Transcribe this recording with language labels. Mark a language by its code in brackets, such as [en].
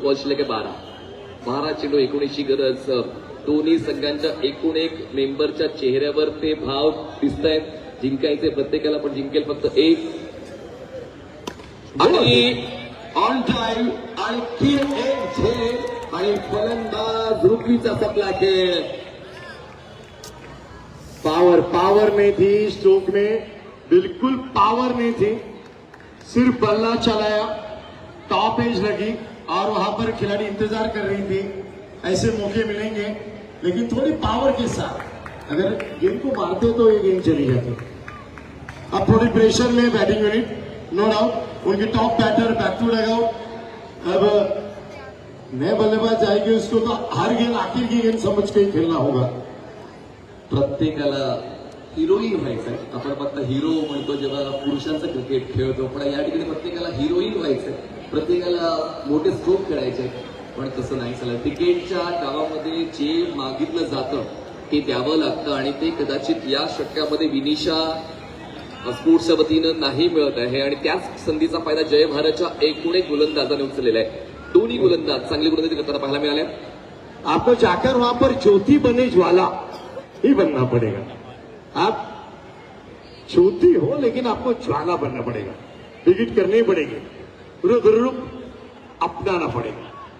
[mr] Ball शिल्लक आहे 12 चेंडू 19 गरज. दोन्ही संघांच्या एकूण एक मेंबरच्या चेहऱ्यावर ते भाव दिसत आहेत. जिंकायचे प्रत्येकाला, पण जिंकेल फक्त एक. आणि ऑन टाइम आणखी एक झेल आणि फलंदाज रुपीचा सपला खेळ. [hi] पावर नहीं थी स्ट्रोक में, बिल्कुल पावर नहीं थी. सिर्फ बल्ला चलाया, टॉप एज लगी और वहां पर खिलाड़ी इंतजार कर रही थी. ऐसे मौके मिलेंगे, लेकिन थोड़ी पावर के साथ अगर गेम को मारते तो ये गेम चली जाती. अब थोड़ी प्रेशर में बैटिंग यूनिट, नो डाउट उनके top batter [en] Back to dugout. [hi] अब नए बल्लेबाज जाएंगे, उसको तो हर गेम आखिर की गेम समझ के ही खेलना होगा. [mr] प्रत्येकाला हिरोईन व्हायचंय. आपण फक्त हिरो म्हणतो जेव्हा पुरुषांचं क्रिकेट खेळतो, पण या ठिकाणी प्रत्येकाला हिरोईन व्हायचंय. प्रत्येकाला मोठे स्ट्रोक खेळायचे, पण तसं नाही झालं. क्रिकेटच्या गावामध्ये जे मागितलं जातं ते द्यावं लागतं आणि ते कदाचित या षटकामध्ये विनिशा स्पोर्ट्सच्या वतीनं नाही मिळत आहे आणि त्याच संधीचा फायदा जय भारतच्या एकूण एक गोलंदाजाने उचललेला आहे. दोन्ही गोलंदाज चांगली गोलंदाजी करताना पाहायला मिळाल्या. [hi] आपको जाकर वहां पर ज्योति बने ज्वाला ही बनना पड़ेगा. आप ज्योति हो, लेकिन आपको ज्वाला बनना पड़ेगा. विकेट करनी पड़ेगी, रुद्र अपनाना पड़ेगा.